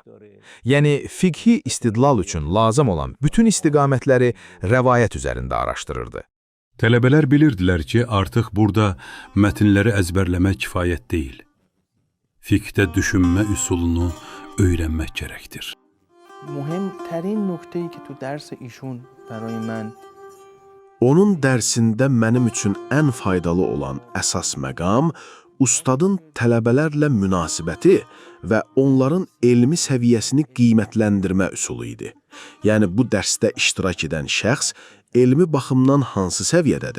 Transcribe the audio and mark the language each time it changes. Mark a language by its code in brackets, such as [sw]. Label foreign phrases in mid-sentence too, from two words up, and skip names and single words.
[az] Yəni, fiqhi istidlal üçün lazım olan bütün istiqamətləri rəvayət üzərində araşdırırdı. Tələbələr bilirdilər ki, artıq burada mətnləri əzbərləmək kifayət deyil. Fiqhdə düşünmə üsulunu öyrənmək gərəkdir. [fa] مهمترین نکته‌ای که تو درس ایشون برای من [az] Onun dərsində mənim üçün ən faydalı olan əsas məqam ustadın tələbələrlə münasibəti və onların elmi səviyyəsini qiymətləndirmə üsulu idi. Yəni, bu dərsdə iştirak edən şəxs elmi baxımdan hansı səviyyədədir?